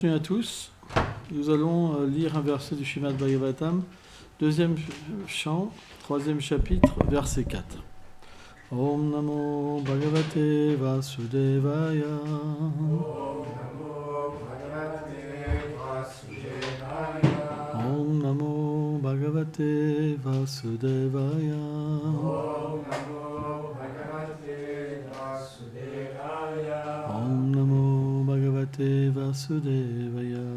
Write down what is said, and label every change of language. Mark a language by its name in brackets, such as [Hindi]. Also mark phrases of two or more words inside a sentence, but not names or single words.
[French] Bienvenue à tous. Nous allons lire un verset du Srimad Bhagavatam, deuxième chant, troisième chapitre, verset 4. [Sanskrit] ॐ नमो भगवते वासुदेवाय. ॐ नमो भगवते वासुदेवाय. ॐ नमो भगवते वासुदेवाय.